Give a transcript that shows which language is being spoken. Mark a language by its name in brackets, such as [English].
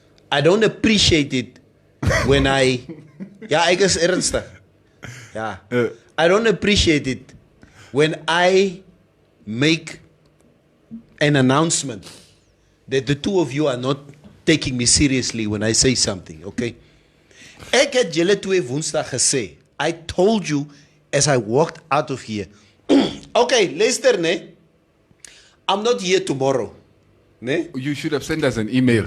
[English] I don't appreciate it when I guess ernst. Yeah. I don't appreciate it when I make an announcement that the two of you are not taking me seriously when I say something, okay? [Afrikaans] Ek het julle twee Woensdag gesê. [English] I told you as I walked out of here. Okay, Lester, ne? I'm not here tomorrow. Ne? You should have sent us an email.